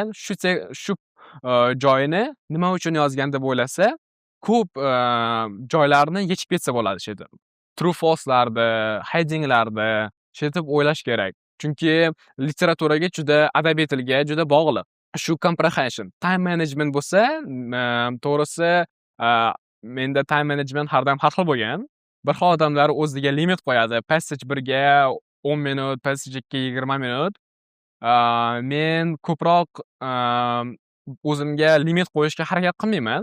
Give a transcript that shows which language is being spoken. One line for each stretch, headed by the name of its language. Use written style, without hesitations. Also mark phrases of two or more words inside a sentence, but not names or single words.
Uzbek: Shu joyini nima uchun yozgan deb o'ylasa, ko'p joylarni yechib ketsa bo'ladi shu yerda.
English: True false'larni,
Uzbek: heading'larni shetib o'ylash kerak. Chunki literaturaga adabiy tilga juda bog'liq. Shu comprehension,
English: time management
Uzbek: bo'lsa, to'g'risi menda
English: time management
Uzbek: har doim har xil bo'lgan. Bir xil odamlar o'ziga limit qo'yadi. Passage 1 ga 10 minut, passage 2 ga 20 minut. Men ko'proq o'zimga limit qo'yishga harakat qilmayman.